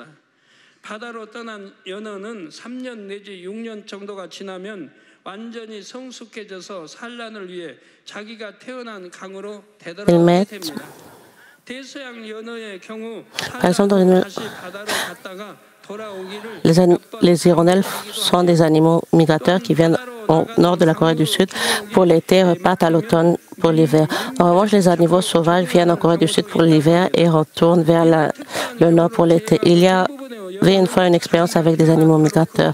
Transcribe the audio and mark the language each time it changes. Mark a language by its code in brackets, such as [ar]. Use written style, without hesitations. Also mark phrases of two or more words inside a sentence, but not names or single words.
[ko] 바다로 떠난 연어는 3년 내지 6년 정도가 지나면 완전히 성숙해져서 산란을 위해 자기가 태어난 강으로 되돌아오게 됩니다. 대서양 연어의 경우 산란으로 다시 바다로 갔다가 돌아오기를 [fr] Les hirondelles sont des animaux migrateurs qui viennent au nord de la Corée du Sud pour l'été et repartent à l'automne pour l'hiver. En revanche, les animaux sauvages viennent en Corée du Sud pour l'hiver et retournent vers le nord pour l'été. Il y avait une fois une expérience avec des animaux migrateurs.